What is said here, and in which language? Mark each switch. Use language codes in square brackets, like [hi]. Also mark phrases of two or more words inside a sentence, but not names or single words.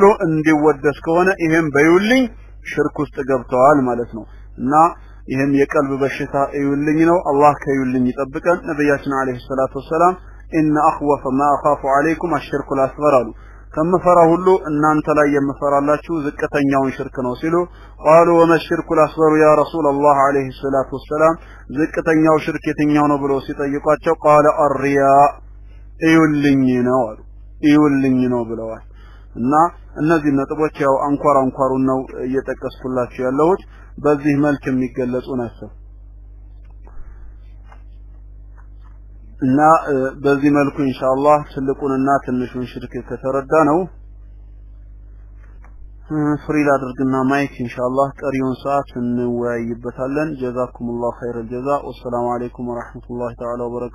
[am] እንዲወደስ ከሆነ ይሄም በይውልኝ ሽርክ ውስጥ ገብተዋል ማለት ነው እና ይሄም የቀልብ በሽታ ይውልኝ ነው አላህ ከይውልኝ ይጠብቀን ነብያችን [ar] عليه الصلاة والسلام ان اخوف ما اخاف عليكم الشرك الاصغر [am] አሉ ከመፈራ ሁሉ እናንተ ላይ የምፈራላችሁ ዝቅተኛውን ሽርክ ነው ሲሉ [ar] قالوا وما الشرك الاصغر يا رسول الله عليه الصلاه والسلام [am] ዝቅተኛው ሽርክ የትኛው ነው ብሎ ሲጠይቋቸው [ar] قال الرياء [am] ይውልኝ ነው ብለዋል እና እነዚህ ነጥቦች ያው አንኳሩን ነው እየተጠቀስኩላችሁ ያለሁት በዚህ መልክ የሚገለጹ ናቸው እና በዚህ መልኩ ኢንሻአላህ ትልቁንና ትንሹን ሽርክ ከተረዳ ነው ፍሪል አድርግና ማይክ ኢንሻአላህ ቀሪውን ሰዓት እንወያይበታለን [ar] جزاكم الله خير الجزاء والسلام عليكم ورحمة الله تعالى وبركاته